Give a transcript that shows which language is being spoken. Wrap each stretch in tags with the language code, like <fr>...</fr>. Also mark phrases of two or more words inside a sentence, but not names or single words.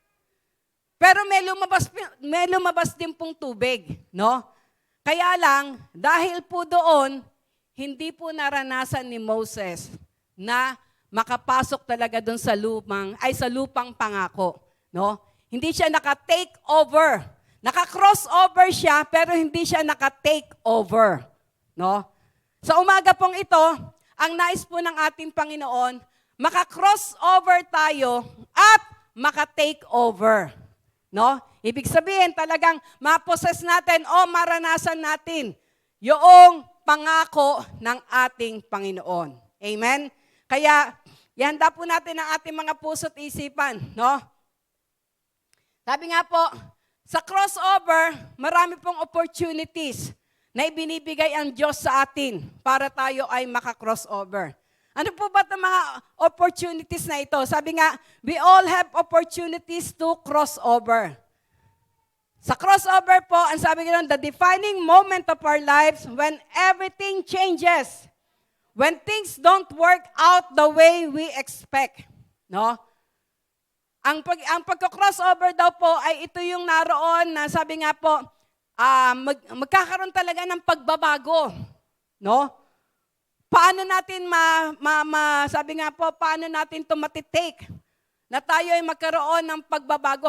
<tl>Pero may lumabas din pong tubig, no? Kaya lang, dahil po doon, hindi po naranasan ni Moses na makapasok talaga doon sa lupang pangako, no? Hindi siya naka-take over. Naka-cross over siya, pero hindi siya naka-take over, no? Sa umaga pong ito, ang nais po ng ating Panginoon, maka-cross over tayo at maka-take over. No? Ibig sabihin talagang ma-possess natin o maranasan natin yung pangako ng ating Panginoon. Amen? Kaya, ihanda po natin ang ating mga puso't isipan. No? Sabi nga po, sa crossover, marami pong opportunities na ibinibigay ang Diyos sa atin para tayo ay maka-crossover. Ano po ba itong mga opportunities na ito? Sabi nga,</tl> <en>we all have opportunities to crossover.</en> <tl>Sa crossover po, ang sabi nga</tl> <en>the defining moment of our lives when everything changes. When things don't work out the way we expect.</en> <tl>No? Ang pagka-crossover daw po ay ito yung naroon na sabi nga po, magkakaroon talaga ng pagbabago, no? Paano natin sabi nga po, paano natin ito matitake na tayo ay magkaroon ng pagbabago?</tl>